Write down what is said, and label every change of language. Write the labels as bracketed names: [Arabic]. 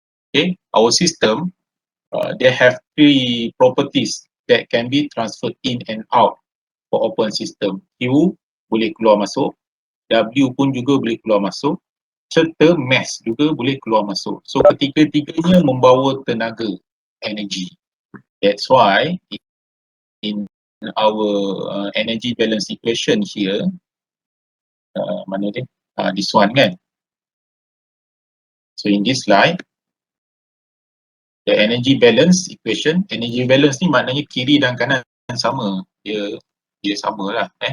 [English] Okay, our system they have 3 properties that can be transferred in and out for open system. [Malay] Q boleh keluar masuk, W pun juga boleh keluar masuk, serta mass juga boleh keluar masuk. So ketiga-tiganya membawa tenaga, energy. [English] That's why in our energy balance equation here, [Malay] mana dia? [English] This one kan. So in this slide, the energy balance equation, energy balance [Malay] ni maknanya kiri dan kanan sama, dia sama lah.